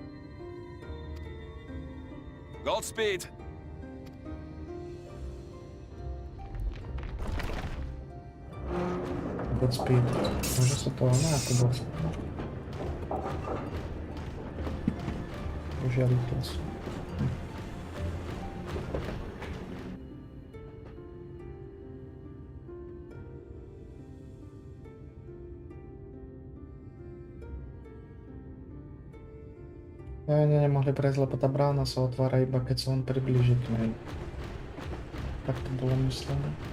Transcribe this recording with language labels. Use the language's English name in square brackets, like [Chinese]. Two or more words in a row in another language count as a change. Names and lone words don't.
[English] Godspeed! Godspeed. [Polish] Może sobie to na to wzięli to. [Slovak] Oni nie mogli prejsť, lebo tá brána sa otvára iba keď sa on priblíži k nej. Tak to bolo myslené.